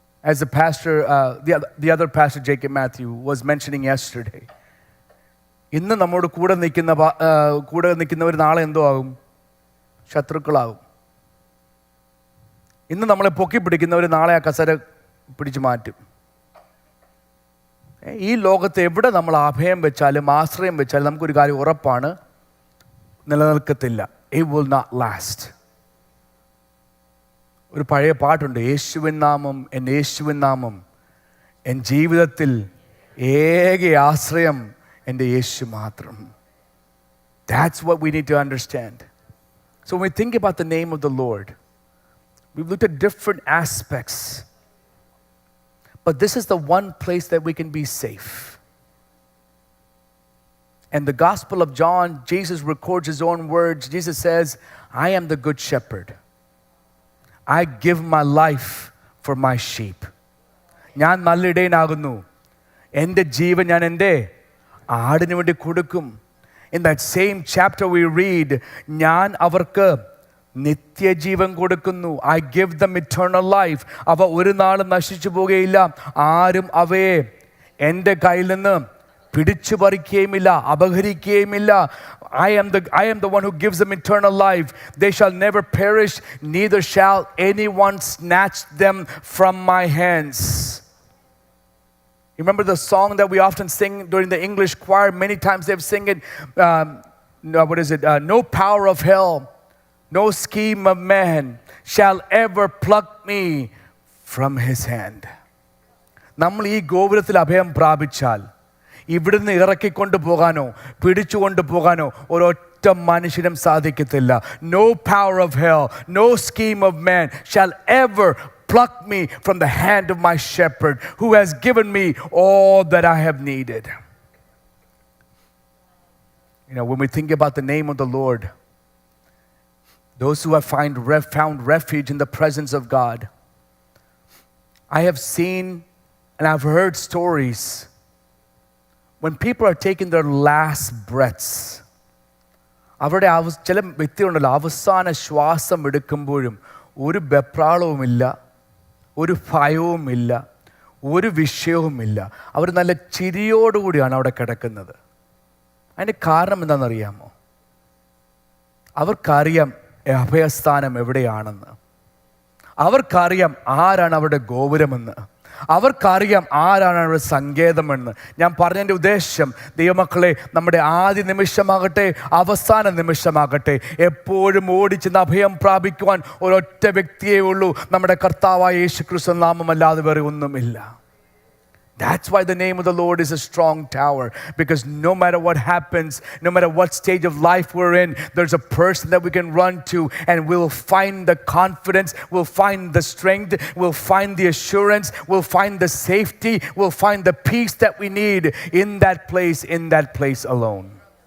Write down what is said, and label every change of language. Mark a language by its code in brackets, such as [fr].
[en] As the pastor, the other pastor, Jacob Matthew, was mentioning yesterday, [ml] ഇന്ന് നമ്മോട് കൂടെ നിൽക്കുന്നവർ നാളെ എന്തോ ആകും? ശത്രുക്കളാകും. ഇന്ന് നമ്മളെ പൊക്കി പിടിക്കുന്നവർ നാളെ ആ കസര പിടിച്ചു മാറ്റും. ഈ ലോകത്ത് എവിടെ നമ്മൾ അഭയം വെച്ചാലും ആശ്രയം വെച്ചാലും നമുക്കൊരു കാര്യം ഉറപ്പാണ്, നിലനിൽക്കത്തില്ല. [en] It will not last. [ml] ഒരു പഴയ പാട്ടുണ്ട്, യേശുവിൻ നാമം, എൻ്റെ യേശുവിൻ നാമം, എൻ ജീവിതത്തിൽ ഏക ആശ്രയം എൻ്റെ യേശു മാത്രം. [en] That's what we need to understand. So when we think about the name of the Lord, we've looked at different aspects, but this is the one place that we can be safe. And the Gospel of John, Jesus records his own words. Jesus says, I am the good shepherd. I give my life for my sheep. [ml] ഞാൻ നല്ല ഇടയനാകുന്നു, എൻ്റെ ജീവൻ ഞാൻ എൻ്റെ ആടിനു വേണ്ടി കൊടുക്കും. [en] In that same chapter we read, [ml] ഞാൻ അവർക്ക് നിത്യജീവൻ കൊടുക്കുന്നു. [en] I give them eternal life. [ml] അവ ഒരു നാളും നശിച്ചു പോകുകയില്ല, ആരും അവയെ എൻ്റെ കയ്യിൽ നിന്ന് പിടിച്ചു പറിക്കുകയുമില്ല, അപഹരിക്കുകയുമില്ല. [en] I am the one who gives them eternal life. They shall never perish, neither shall anyone snatch them from my hands. You remember the song that we often sing during the English choir? Many times they've sing it. No power of hell, no scheme of man shall ever pluck me from his hand. [ml] നമ്മൾ ഈ ഗോപുരത്തിൽ അഭയം പ്രാപിച്ചാൽ ഇവിടുന്ന് ഇറക്കിക്കൊണ്ട് പോകാനോ പിടിച്ചുകൊണ്ട് പോകാനോ ഒരൊറ്റ മനുഷ്യനും സാധിക്കത്തില്ല. [en] No power of hell, no scheme of man shall ever pluck me from the hand of my shepherd who has given me all that I have needed. You know, when we think about the name of the Lord, those who have found refuge in the presence of God, I have seen and I've heard stories when people are taking their last breaths. [ml] അവരുടെ ചില വ്യക്തികളുണ്ടല്ലോ, അവസാന ശ്വാസം എടുക്കുമ്പോഴും ഒരു വെപ്രാളവുമില്ല, ഒരു ഭയവുമില്ല, ഒരു വിഷയവുമില്ല. അവർ നല്ല ചിരിയോടുകൂടിയാണ് അവിടെ കിടക്കുന്നത്. അതിൻ്റെ കാരണം എന്താണെന്നറിയാമോ? അവർക്കറിയാം അഭയസ്ഥാനം എവിടെയാണെന്ന്. അവർക്കറിയാം ആരാണ് അവരുടെ ഗോപുരമെന്ന്. അവർക്കറിയാം ആരാണ് അവരുടെ സങ്കേതമെന്ന്. ഞാൻ പറഞ്ഞതിൻ്റെ ഉദ്ദേശം, ദൈവമക്കളെ, നമ്മുടെ ആദ്യ നിമിഷമാകട്ടെ അവസാന നിമിഷമാകട്ടെ, എപ്പോഴും ഓടിച്ചെന്ന് അഭയം പ്രാപിക്കുവാൻ ഒരൊറ്റ വ്യക്തിയേ ഉള്ളൂ, നമ്മുടെ കർത്താവായ യേശുക്രിസ്തു നാമമല്ലാതെ വേറെ ഒന്നുമില്ല. [en] That's why the name of the Lord is a strong tower, because no matter what happens, no matter what stage of life we're in, there's a person that we can run to, and we'll find the confidence, we'll find the strength, we'll find the assurance, we'll find the safety, we'll find the peace that we need in that place alone.